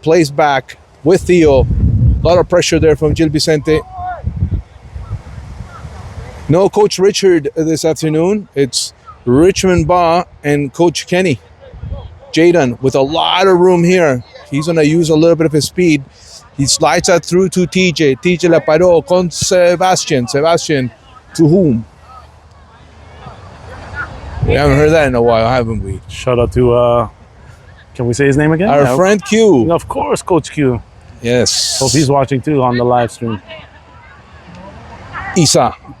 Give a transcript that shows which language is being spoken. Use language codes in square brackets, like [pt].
[en] Plays back with Theo. A lot of pressure there from Gil Vicente. No Coach Richard this afternoon. It's Richmond Ba and Coach Kenny. Jadon with a lot of room here. He's going to use a little bit of his speed. He slides that through to TJ. [es] TJ la paró con Sebastian. [en] Sebastian to whom? We haven't heard that in a while, haven't we? Shout out to, can we say his name again? Our friend Q. Of course, Coach Q. Yes. Hope he's watching too on the live stream. Isa.